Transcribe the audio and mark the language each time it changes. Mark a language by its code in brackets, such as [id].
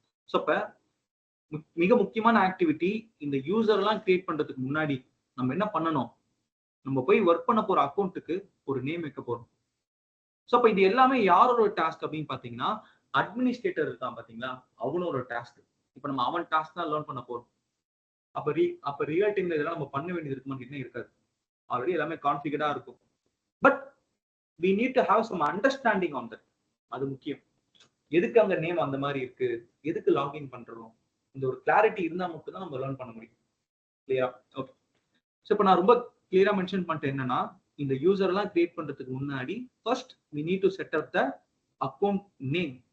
[ta] So அப்ப மிக முக்கியமான ஆக்டிவிட்டி, இந்த யூசர் எல்லாம் கிரியேட் பண்றதுக்கு முன்னாடி நம்ம என்ன பண்ணணும், நம்ம போய் ஒர்க் பண்ண போற அக்கௌண்ட்டுக்கு ஒரு நேம் வைக்க போறோம். ஸோ அப்ப இது எல்லாமே யாரோட டாஸ்க் அப்படின்னு பாத்தீங்கன்னா, அட்மினிஸ்ட்ரேட்டர் இருக்கான் பாத்தீங்களா, அவனோட டாஸ்க். இப்ப நம்ம அவன் டாஸ்க் தான் லேர்ன் பண்ண போறோம். அப்ப ரியல் டைம்ல இதெல்லாம் நம்ம பண்ண வேண்டியது இருக்குமான்னு என்ன இருக்காது. ஆல்ரெடி எல்லாமே கான்ஃபிகரா இருக்கும். [en] But we need to have some understanding on that. [ta] அது முக்கியம். எதுக்கு அந்த நேம் அந்த மாதிரி இருக்கு, எதுக்கு லாகின் பண்றோம், இந்த ஒரு கிளாரிட்டி இருந்தா மட்டும் தான் நம்ம லேர்ன் பண்ண முடியும். கிளியரா? ஓகே. ஸோ இப்போ நான் ரொம்ப கிளியரா மென்ஷன் பண்ணிட்டேன் என்னன்னா, இந்த யூசர் எல்லாம் கிரியேட் பண்றதுக்கு முன்னாடி first [en] we need to set up the account name.